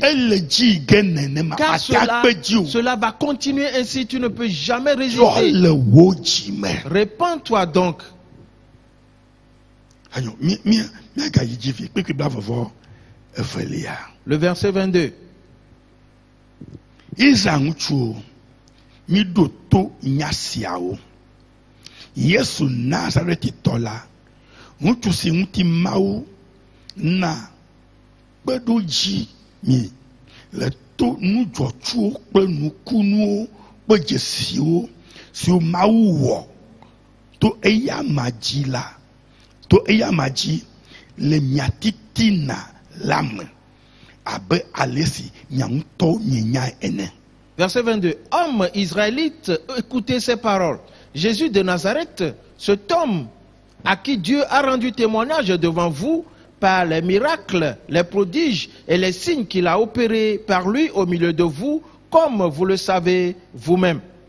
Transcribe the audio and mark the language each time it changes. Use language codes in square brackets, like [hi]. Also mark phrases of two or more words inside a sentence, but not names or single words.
[fr] Car cela va continuer ainsi, tu ne peux jamais résister. Répands-toi donc. Le verset 22. [ee] Yesu Nazareti tola ŋutsu si ŋuti Mawu na kpeɖodzi mi le to nudzɔtsuwo kple nukunuwo kple dzesiwo siwo Mawu wɔ to eya ma dzi la, to eya ma dzi le mia titina la me abe ale si mia ŋutɔ mienyae ene. [fr] Verset 22. Hommes israélites, écoutez ces paroles. Jésus de Nazareth, cet homme à qui Dieu a rendu témoignage devant vous par les miracles, les prodiges et les signes qu'il a opérés par lui au milieu de vous, comme vous le savez vous-même.